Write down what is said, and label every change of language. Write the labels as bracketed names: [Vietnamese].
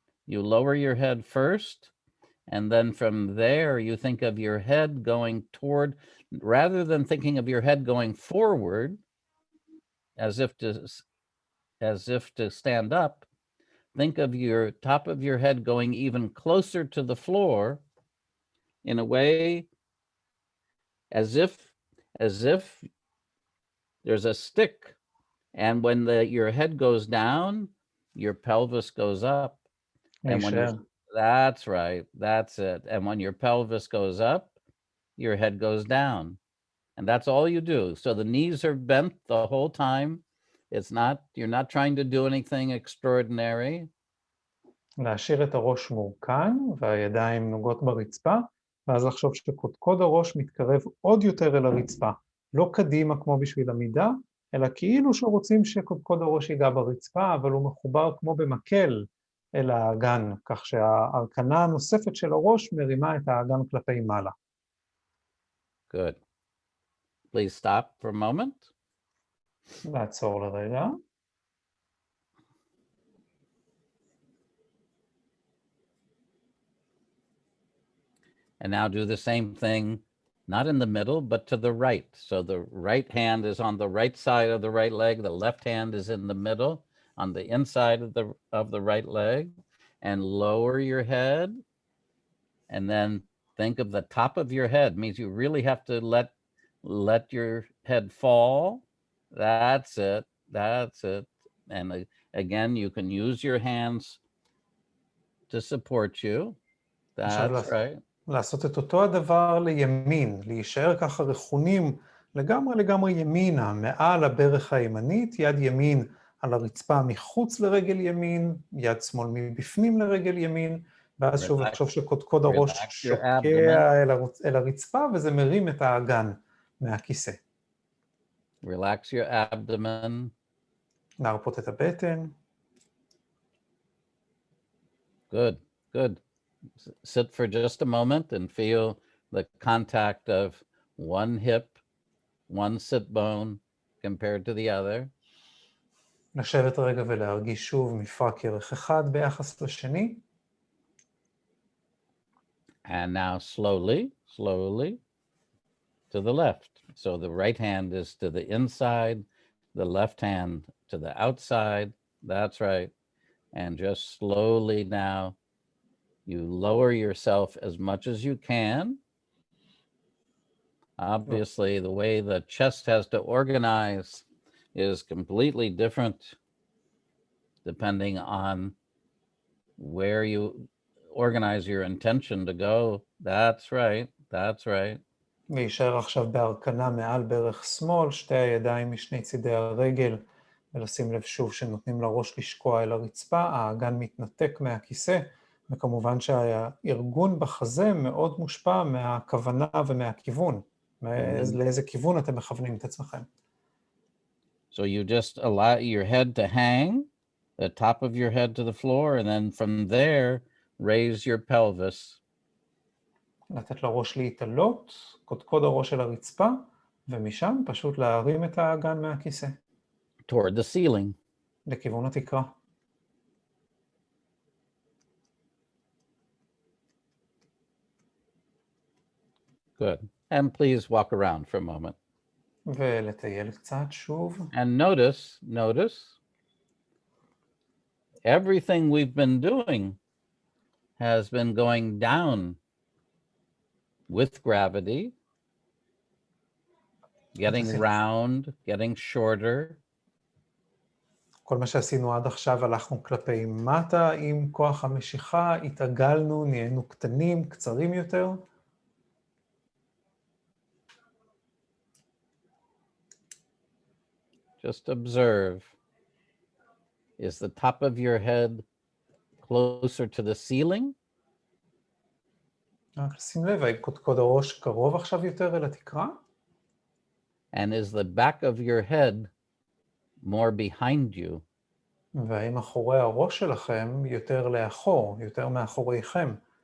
[English] You lower your head first, and then from there you think of your head going toward, rather than thinking of your head going forward, as if to stand up, think of your top of your head going even closer to the floor in a way as if there's a stick, and when your head goes down, your pelvis goes up. And when that's right, that's it. And when your pelvis goes up, your head goes down. And that's all you do. So the knees are bent the whole time. You're not trying to do anything extraordinary. [Hebrew] להשאיר את הראש מורכן והידיים נוגעות ברצפה, ואז לחשוב שקודקוד הראש מתקרב עוד יותר אל הרצפה. לא קדימה כמו בשביל עמידה, אלא כאילו שרוצים שקודקוד הראש ייגע ברצפה, אבל הוא מחובר כמו במקל אל האגן, כך שההרכנה הנוספת של הראש מרימה את האגן כלפי מעלה. [English] Good. Please stop for a moment. [Hebrew] לעצור לרגע. [English] And now do the same thing, not in the middle, but to the right. So the right hand is on the right side of the right leg. The left hand is in the middle on the inside of the right leg, and lower your head. And then think of the top of your head. Means you really have to let your head fall. That's it. That's it. And again, you can use your hands to support you. That's right. [Hebrew] לעשות את אותו הדבר לימין, להישאר ככה רכונים לגמרי ימינה, מעל הברך הימנית, יד ימין על הרצפה מחוץ לרגל ימין, יד שמאל מבפנים לרגל ימין, ואז שוב לחשוב שקודקוד הראש שוקע אל הרצפה, וזה מרים את האגן מהכיסא. [English] Relax your abdomen. [Hebrew] להרפות את הבטן. [English] Good, good. Sit for just a moment and feel the contact of one hip, one sit bone compared to the other. [Hebrew] לשבת רגע ולהרגיש שוב מפרק ירך אחד ביחס לשני. [English] And now slowly to the left. So the right hand is to the inside, the left hand to the outside. That's right. And just slowly now, you lower yourself as much as you can. Obviously, the way the chest has to organize is completely different depending on where you organize your intention to go. That's right. That's right. [Hebrew] להישאר עכשיו בהרכנה מעל ברך שמאל, שתי הידיים משני צידי הרגל, ולשים לב שוב שנותנים לראש לשקוע אל הרצפה, האגן מתנתק מהכיסא, וכמובן שהארגון בחזה מאוד מושפע מהכוונה ומהכיוון, לאיזה כיוון אתם מכוונים את עצמכם. [English] So you just allow your head to hang, the top of your head to the floor, and then from there, raise your pelvis. [Hebrew] לתת לראש להתעלות, קודקוד הראש של הרצפה, ומשם פשוט להרים את האגן מהכיסא. [English] Toward the ceiling. [Hebrew] לכיוון התקרה. [English] Good. And please walk around for a moment. [Hebrew] ולטייל קצת שוב. [English] And notice, everything we've been doing has been going down with gravity, getting round, getting shorter. [Hebrew] כל מה שעשינו עד עכשיו הלכנו כלפי מטה עם כוח המשיכה, התעגלנו, נהיינו קטנים, קצרים יותר. [English] Just observe. Is the top of your head closer to the ceiling? [Hebrew] רק שים לב, האם קודקוד הראש קרוב עכשיו יותר אל התקרה? [English] And is the back of your head more behind you? [Hebrew] והאם אחורי הראש שלכם יותר לאחור, יותר מאחוריכם?